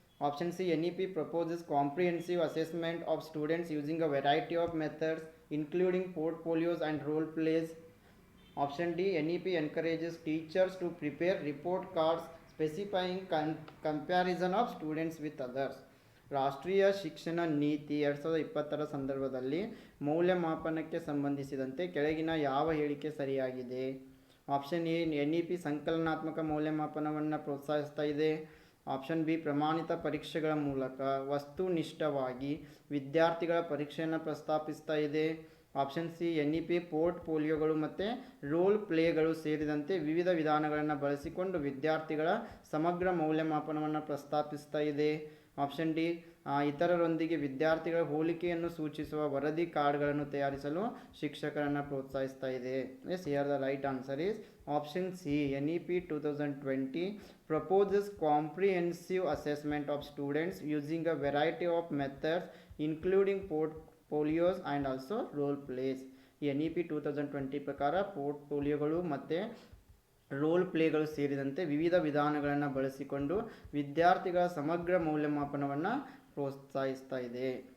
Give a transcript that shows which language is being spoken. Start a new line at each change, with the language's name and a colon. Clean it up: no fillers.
English: Option C, NEP proposes comprehensive assessment of students using a variety of methods including portfolios and role plays. Option D, NEP encourages teachers to prepare report cards specifying comparison of students with others.
Kannada: ರಾಷ್ಟ್ರೀಯ ಶಿಕ್ಷಣ ನೀತಿ 2020 ಸಂದರ್ಭದಲ್ಲಿ ಮೌಲ್ಯಮಾಪನಕ್ಕೆ ಸಂಬಂಧಿಸಿದಂತೆ ಕೆಳಗಿನ ಯಾವ ಹೇಳಿಕೆ ಸರಿಯಾಗಿದೆ? ಆಪ್ಷನ್ ಎ, NEP ಸಂಕಲನಾತ್ಮಕ ಮೌಲ್ಯಮಾಪನವನ್ನು ಪ್ರೋತ್ಸಾಹಿಸ್ತಾ ಇದೆ. ಆಪ್ಷನ್ ಬಿ, ಪ್ರಮಾಣಿತ ಪರೀಕ್ಷೆಗಳ ಮೂಲಕ ವಸ್ತುನಿಷ್ಠವಾಗಿ ವಿದ್ಯಾರ್ಥಿಗಳ ಪರೀಕ್ಷೆಯನ್ನು ಪ್ರಸ್ತಾಪಿಸ್ತಾ ಇದೆ. ಆಪ್ಷನ್ ಸಿ NEP ಪೋರ್ಟ್ಫೋಲಿಯೋಗಳು ಮತ್ತು ರೋಲ್ ಪ್ಲೇಗಳು ಸೇರಿದಂತೆ ವಿವಿಧ ವಿಧಾನಗಳನ್ನು ಬಳಸಿಕೊಂಡು ವಿದ್ಯಾರ್ಥಿಗಳ ಸಮಗ್ರ ಮೌಲ್ಯಮಾಪನವನ್ನು ಪ್ರಸ್ತಾಪಿಸ್ತಾ ಇದೆ. ಆಪ್ಷನ್ ಡಿ ಇತರರೊಂದಿಗೆ ವಿದ್ಯಾರ್ಥಿಗಳ ಹೋಲಿಕೆಯನ್ನು ಸೂಚಿಸುವ ವರದಿ ಕಾರ್ಡ್ಗಳನ್ನು ತಯಾರಿಸಲು ಶಿಕ್ಷಕರನ್ನು ಪ್ರೋತ್ಸಾಹಿಸ್ತಾ ಇದೆ.
English: Yes, here the right answer is option C. NEP 2020 proposes comprehensive assessment of students using a variety of methods including portfolios and also role plays.
Kannada: NEP 2020 ಪ್ರಕಾರ ಪೋರ್ಟ್ಫೋಲಿಯೋಗಳು ಮತ್ತು ರೋಲ್ ಪ್ಲೇಗಳು ಸೇರಿದಂತೆ ವಿವಿಧ ವಿಧಾನಗಳನ್ನು ಬಳಸಿಕೊಂಡು ವಿದ್ಯಾರ್ಥಿಗಳ ಸಮಗ್ರ ಮೌಲ್ಯಮಾಪನವನ್ನು ಪ್ರೋತ್ಸಾಹಿಸ್ತಾ ಇದೆ.